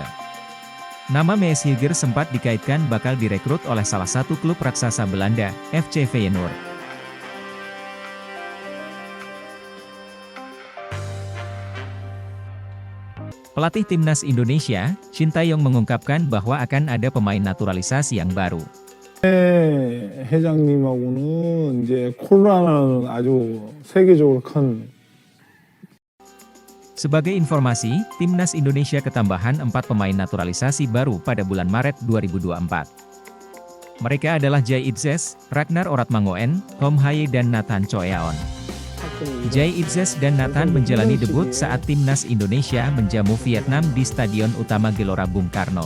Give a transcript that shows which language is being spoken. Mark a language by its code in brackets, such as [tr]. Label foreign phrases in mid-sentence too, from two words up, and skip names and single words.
[id] Nama Mees Hilgers sempat dikaitkan bakal direkrut oleh salah satu klub raksasa Belanda, FC Feyenoord. Pelatih timnas Indonesia, Shin Tae-yong mengungkapkan bahwa akan ada pemain naturalisasi yang baru. [ko] 회장님하고는 이제 코로나는 아주 세계적으로 큰. [id] Sebagai informasi, timnas Indonesia ketambahan 4 pemain naturalisasi baru pada bulan Maret 2024. Mereka adalah Jay Itzes, Ragnar Oratmangoen, Tom Haye dan Nathan Choeaon. Jay Itzes dan Nathan menjalani debut saat timnas Indonesia menjamu Vietnam di Stadion Utama Gelora Bung Karno.